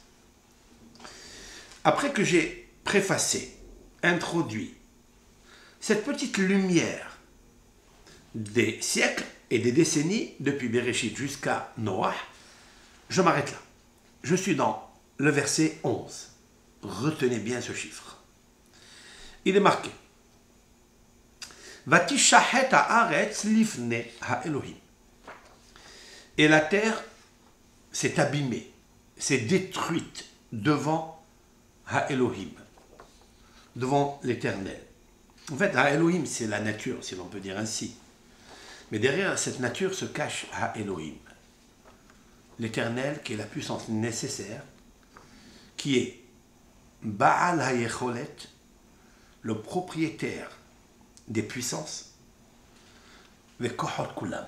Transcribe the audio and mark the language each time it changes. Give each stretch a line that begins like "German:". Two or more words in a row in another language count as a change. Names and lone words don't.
French: Après que j'ai préfacé, introduit cette petite lumière des siècles et des décennies, depuis Bereshit jusqu'à Noah, je m'arrête là. Je suis dans le verset 11. Retenez bien ce chiffre. Il est marqué
Hebrew: ותשחת הארץ לפני האלהים.
French: Et la terre s'est abîmée, s'est détruite devant ha-Elohim, devant l'Éternel. En fait, ha-Elohim, c'est la nature, si l'on peut dire ainsi. Mais derrière cette nature se cache ha-Elohim, l'Éternel qui est la puissance nécessaire, qui est
Hebrew: בעל היכולת,
French: le propriétaire des puissances,
Hebrew: והכוחות כולם.